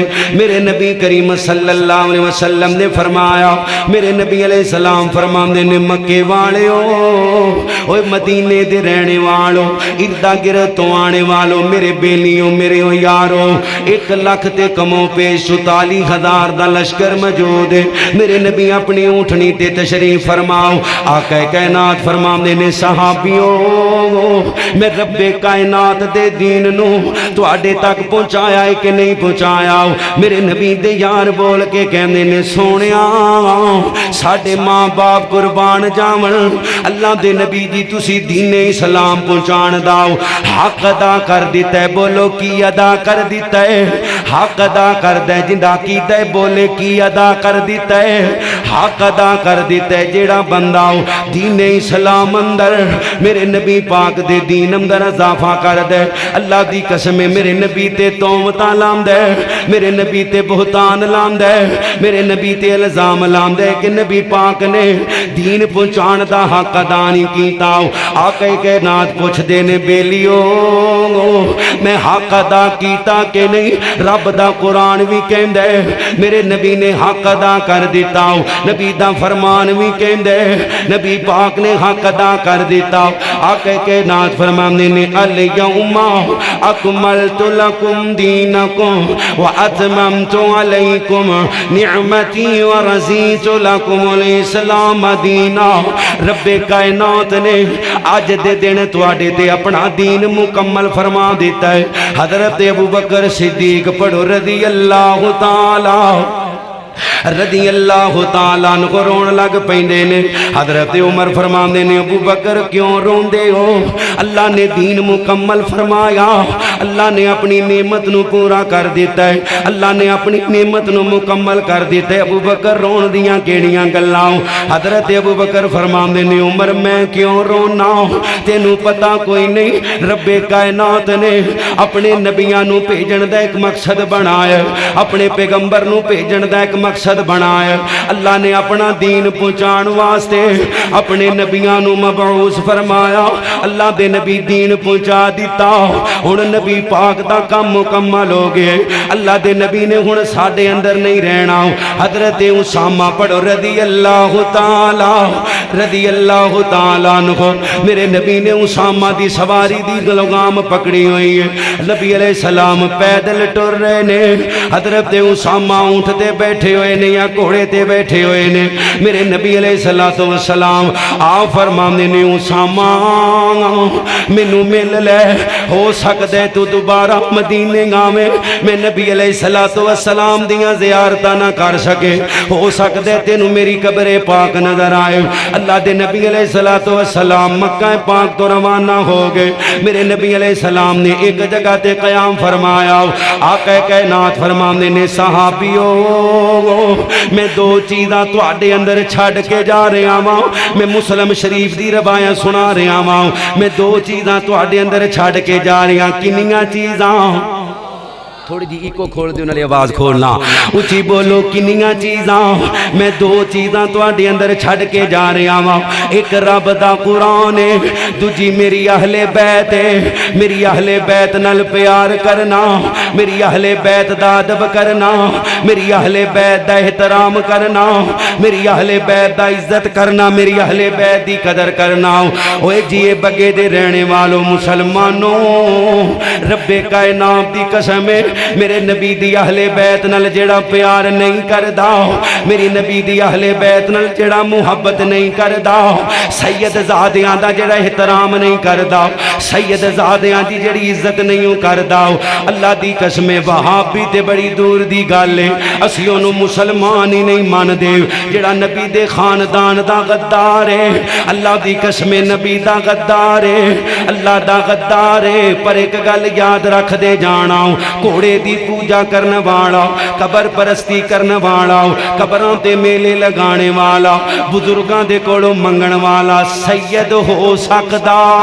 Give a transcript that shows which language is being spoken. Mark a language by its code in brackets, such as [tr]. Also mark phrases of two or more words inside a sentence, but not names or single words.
[pa] میرے نبی کریم [ar] صلی اللہ علیہ وسلم [pa] نے فرمایا، میرے نبی [ar] علیہ السلام [pa] فرماندے نے مکے والے اوے مدینے دے رہنے والو، اردا گرد تو آنے والو، میرے بیلیوں میرے یارو، 1,00,000 تے کمو پیش 44,000 دا لشکر موجود ہے۔ میرے نبی اپنی اونٹنی تے تشریف فرماؤ، آقا کائنات فرماندے نے صحابیوں میں رب کائنات دے دین نو تواڈے تک پہنچایا ہے کہ نہیں پہنچایا؟ میرے نبی دے یار بول کے کہندے نے سونیا ساڈے ماں باپ قربان جاون، اللہ دے نبی دی تسی دین اسلام پہنچان داؤ، حق ادا کر دیتا ہے۔ بولو کی ادا کر دیتا ہے؟ حق ادا کر دے جندا کیتا ہے، بولے کی ادا کر دیتا ہے؟ حق ادا کر دیتا ہے جیڑا بندہ دین اسلام اندر میرے نبی پاک دے دین اندر اضافہ کر دے۔ اللہ دی قسم میرے نبی تے تومتاں لاندے، میرے نبی تے بہتان لاندے، میرے نبی تے الزام لاندے کہ نبی پاک نے دین پہنچان دا حق ادا نہیں کیتا۔ آقا کائنات پوچھ دے نے بیلیو میں حق ادا کیتا کہ نہیں؟ رب دا قرآن بھی کہندے میرے نبی نے حق ادا کر دیتا، نبی دا فرمان بھی کہندے نبی پاک نے حق ادا کر دیتا۔ آقا کائنات فرماندے نے [ar] الیوم اکملت لکم دینکم واتممت علیکم نعمتی ورضیت لکم الاسلام دینا۔ [pa] رب کائنات نے آج دے دن تواڈے تے اپنا دین مکمل فرما دیتا ہے۔ حضرت ابوبکر صدیق پڑھو [ar] رضی اللہ تعالی رضی اللہ تعالیٰ عنہ [pa] رون لگ پیندے نے۔ حضرت عمر فرماندے نے ابو بکر کیوں روندے ہو؟ اللہ نے دین مکمل فرمایا، اللہ نے اپنی نعمت نو پورا کر دیتا ہے، اللہ نے اپنی نعمت نو مکمل کر دیتا ہے، ابو بکر رون دیاں کیڑیاں گلاں؟ حضرت ابو بکر فرماندے نے عمر میں کیوں رونا؟ تینوں پتہ کوئی نہیں رب کائنات نے اپنے نبیاں نو بھیجن دا ایک مقصد بنایا، اپنے پیغمبر نو بھیجن دا ایک مقصد مقصد بنایا اللہ نے اپنا دین پہنچان واسطے اپنے نبیاں نو مبعوث فرمایا اللہ دے نبی دین پہنچا دیتا ہن نبی پاک دا کام مکمل ہو گئے اللہ دے نبی نے ہن ساڈے اندر نہیں رہنا حضرت اسامہ پڑھو [ar] رضی اللہ تعالیٰ عنہ [pa] میرے نبی نے اسامہ دی سواری دی لگام پکڑی ہوئی ہے نبی [ar] علیہ السلام [pa] پیدل ٹر رہے نے حضرت اسامہ اونٹ تے بیٹھے ہوئے نے یا گھوڑے تے بیٹھے ہوئے نے میرے نبی [ar] علیہ السلام [pa] آپ فرمانے نے اسامہ مینوں مل لے ہو سکتا ہے تو دوبارہ مدینے گاویں میں نبی [ar] علیہ السلام [pa] دیاں زیارتاں نہ کر سکے ہو سکتا ہے تینوں میری قبر پاک نظر آئے اللہ دے نبی [ar] علیہ السلام [pa] مکہ پاک تو روانہ ہو گئے میرے نبی [ar] علیہ السلام [pa] نے ایک جگہ تے قیام فرمایا آقا کائنات فرمانے نے صحابیو میں دو چیزاں تواڈے اندر چھڑ کے جا رہا ہاں میں مسلم شریف دی روایت سنا رہا ہاں میں دو چیزاں تواڈے اندر چھڑ کے جا رہا کنیاں چیزاں تھوڑی جی ایکو کھول دیو نالے آواز کھولنا اچھی بولو کنیاں چیزاں میں دو چیزاں تواڈے اندر چھڑ کے جا رہا ہاں ایک رب دا قرآن ہے دوجی میری اہل بیت ہے میری اہل بیت نال پیار کرنا میری اہل بیت دا ادب کرنا میری اہل بیت دا احترام کرنا میری اہل بیت دا عزت کرنا میری اہل بیت دی قدر کرنا اوے جیے بگے دے رہنے والوں مسلمانوں رب کائنات دی قسم ہے میرے نبی دی اہل بیت نال جڑا پیار نہیں کردا میری نبی دی اہل بیت نال جڑا محبت نہیں کردا سید زادیاں دا جڑا احترام نہیں کردا سید زادیاں دی جڑی عزت نہیں کردا اللہ دی قسم وہابی تے بڑی دور دی گل ہے اسی اونوں مسلمان ہی نہیں مان دے جڑا نبی دے خاندان دا غدار ہے اللہ دی قسم نبی دا غدار ہے اللہ دا غدار ہے پر ایک گل یاد رکھ دے جانا کوڑے دی پوجا کرنے والا قبر پرستی کرنے والا قبروں تے میلے لگانے والا بزرگاں دے کولوں منگن والا سید ہو سکدا